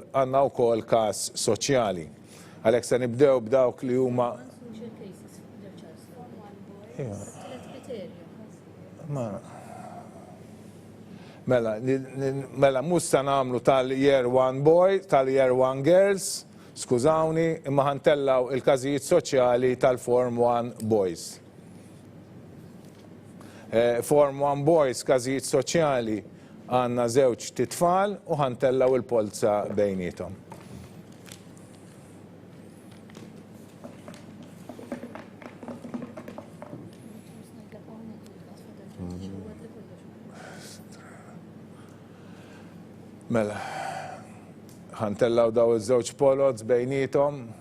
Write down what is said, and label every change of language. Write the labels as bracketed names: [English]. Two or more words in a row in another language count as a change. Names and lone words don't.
[Maltese] Għandna wkoll każ soċjali. Għalhekk se nibdew b'dawk li huma Mela, mhux se nagħmlu tal-year 1 boy, tal-year 1 girls, skużawni, imma ħantellaw il-każijiet soċjali tal-Form 1 boys. Form 1 boys, każijiet soċjali, għandna żewġ titfal u ħantellaw il-polza bejniethom. Mela, ħantellaw daw iż-żewġ polots bejniethom.